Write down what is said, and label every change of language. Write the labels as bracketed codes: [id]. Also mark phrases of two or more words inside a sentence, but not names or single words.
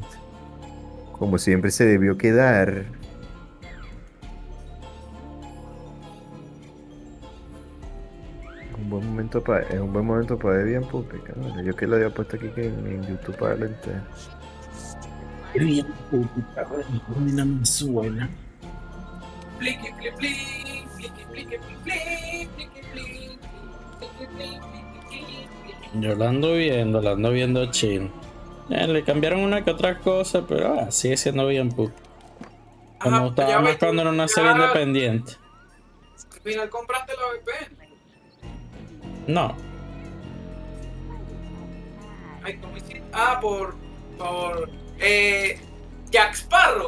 [es] Como siempre se debió quedar. Es un buen momento para ver bien pupi, cabrón. Yo que lo había puesto aquí que en YouTube para verlo entero. Bien, puta, no me suena. Pliqui, pli, pli, pliqui, pliqui, pli, pli, pliqui, pli, pliqui, pli, pliqui, pli. Yo la ando viendo chill. Le cambiaron una que otra cosa, pero sigue siendo bien puta. Me Ajá, gustaba ya más ves, cuando era una serie ya independiente. al final compraste la VPN. No. Ay, ¿cómo hiciste? Ah, por Jack Sparrow.